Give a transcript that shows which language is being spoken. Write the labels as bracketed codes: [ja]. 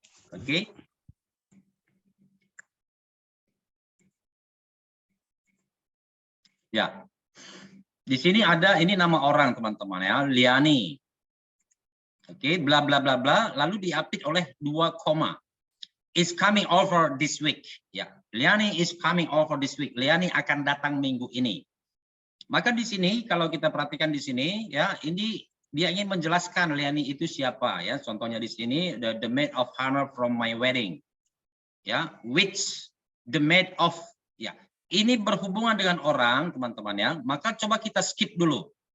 [id] Oke. Ya. Di sini ada ini nama orang teman-teman ya, Liani. Oke, bla bla bla bla, lalu diapit oleh 2 koma. [en] Is coming over this week. Ya, Liani is coming over this week. [id] Liani akan datang minggu ini. Maka di sini kalau kita perhatikan di sini ya, ini dia ingin menjelaskan Liani itu siapa ya. Contohnya di sini [en] the maid of honor from my wedding. Ya, which the maid of ya. [id] Ini berhubungan dengan orang, teman-teman ya. Maka coba kita skip dulu.